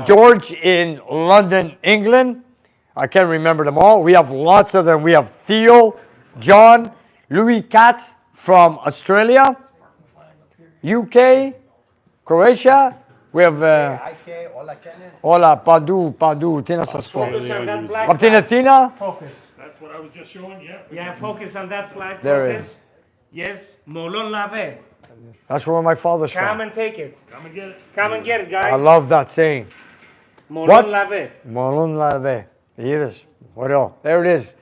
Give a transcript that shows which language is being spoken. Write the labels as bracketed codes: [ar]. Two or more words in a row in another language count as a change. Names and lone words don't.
[en] George in London, England. I can't remember them all. We have lots of them. We have Theo, John, Louis Katz from Australia, UK, Croatia. We have Hola, [el] Padu, τι να σας πω. [en] Focus on that black [el] Από την [en] flag. [el] Αθήνα. [en] Focus. That's what I was just showing. Yeah. Yeah, focus on that flag. There focus. is. Yes. [el] Μολὼν λαβέ. [en] That's where my father's Come from. and take it. Come and get it. Come and get it, guys. I love that saying. Molon What? lave. [el] Μολὼν λαβέ. [en] Here it is. What else? There it is.